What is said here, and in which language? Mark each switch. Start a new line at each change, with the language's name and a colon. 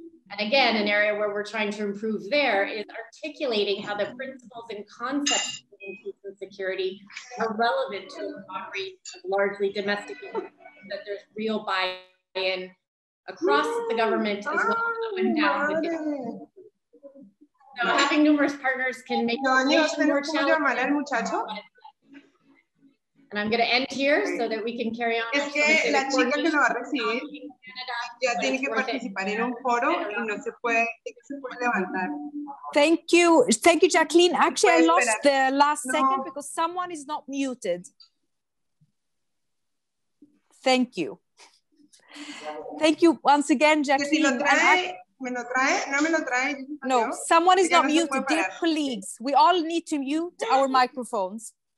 English: And again, an area where we're trying to improve there is articulating how the principles and concepts of peace and security are relevant to a broad range of largely domestic issues, that there's real buy-in across the government as well as up and down within. So having numerous partners can make it more challenging. And I'm going to end here so that we can carry on.
Spanish: Es que la chica que lo va a recibir ya tiene que participar en un foro y no se puede levantar.
English: Thank you, Jacqueline. Actually, I lost the last second because someone is not muted. Thank you. Thank you once again, Jacqueline.
Spanish: ¿Me lo trae? ¿No me lo trae?
English: No, someone is not muted. Dear colleagues, we all need to mute our microphones.